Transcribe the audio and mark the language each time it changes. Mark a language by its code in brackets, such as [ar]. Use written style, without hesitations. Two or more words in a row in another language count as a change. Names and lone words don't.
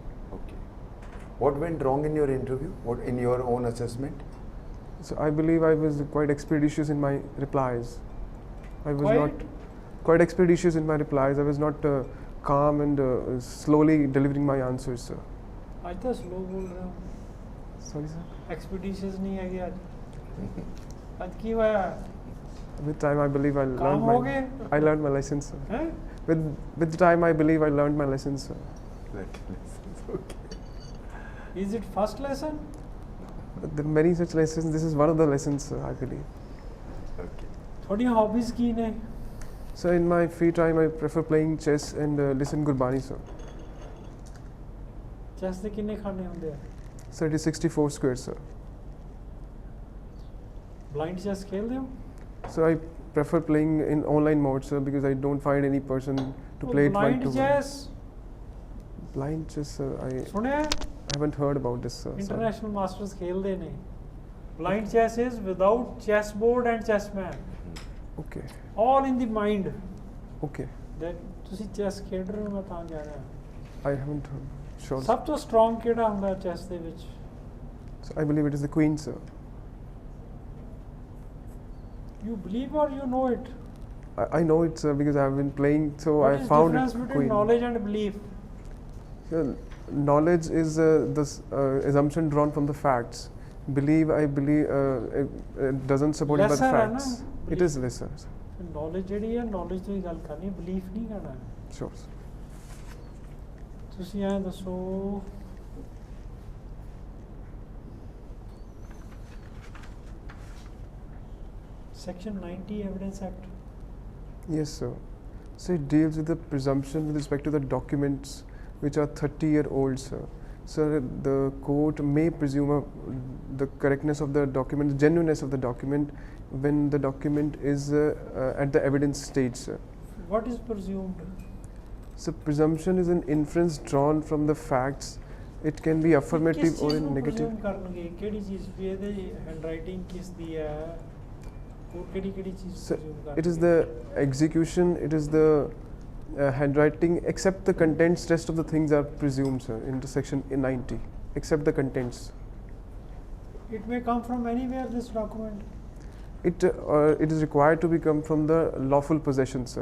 [en] Okay. What went wrong in your interview? What in your own assessment? So I believe I was quite expeditious in my replies. I was Quite? not quite expeditious in my replies. I was not calm and slowly delivering my answers, sir. [hi] आज तो slow बोल रहा हूँ. [en] Sorry, sir. [hi] Expeditious नहीं है कि आज. [pa] ਅੱਜ ਕੀ ਹੋਇਆ? [en] With time, I believe I [hi] काम हो [en] learned [hi] गए? [en] I learned my lessons, sir. [hi] हैं? [en] With time, I believe I learned my lessons, sir. Okay. Is it first lesson? There are many such lessons. This is one of the lessons, sir, I believe. Okay. [pa] थोड़ी hobbies की ने? [en] So in my free time, I prefer playing chess and listen Gurbani, sir. [pa] Chess ਦੇ ਕਿੰਨੇ ਖਾਨੇ ਹੁੰਦੇ ਆ? [en] Sir, it is 64 squares, sir. Blind chess [pa] ਖੇਡਦੇ ਹੋ? [en] So I prefer playing in online mode, sir, because I don't find any person to play it Blind one-to-one. chess. Blind chess, sir. I [hi] सुने? [en] haven't heard about this, sir. Sorry. International masters [pa] ਖੇਡਦੇ ਨੇ. [en] Blind chess is without chessboard and chessman. Okay. All in the mind. Okay. [pa] Then ਤੁਸੀਂ chess ਖੇਡ ਰਹੇ ਹੋ ਮੈਂ ਤਾਂ ਜਾ ਰਿਹਾ. [en] I haven't heard. Sure. [pa] ਸਭ ਤੋਂ strong ਕਿਹੜਾ ਹੁੰਦਾ chess ਦੇ ਵਿੱਚ? [en] So I believe it is the queen, sir. You believe or you know it? I know it, sir, because I have been playing. So What I is found difference it between queen. knowledge and belief? Knowledge is the assumption drawn from the facts. Believe, I believe, it doesn't support it by the [hi] Lesser है ना? [en] facts. It is lesser, sir. [pa] Knowledge ਜਿਹੜੀ ਹੈ knowledge ਤੋਂ ਹੀ ਗੱਲ ਕਰਨੀ belief ਨਹੀਂ ਕਰਨਾ. [en] Sure, sir. [pa] ਤੁਸੀਂ ਐਂ ਦੱਸੋ Section 90 Evidence Act. [en] Yes, sir. So it deals with the presumption with respect to the documents which are 30-year-old, sir. Sir, the court may presume the correctness of the document, the genuineness of the document when the document is at the evidence stage, sir. What is presumed? So presumption is an inference drawn from the facts. It can be affirmative or negative. [pa] presume ਕਰਨਗੇ ਕਿਹੜੀ ਚੀਜ਼ ਵੀ ਇਹਦੇ handwriting ਕਿਸ ਦੀ ਹੈ ਹੋਰ ਕਿਹੜੀ ਚੀਜ਼ [en] So presume it is the execution, it is the handwriting, except the contents. Rest of the things are presumed, sir, into section 90, except the contents. It may come from anywhere, this document. It is required to become from the lawful possession, sir.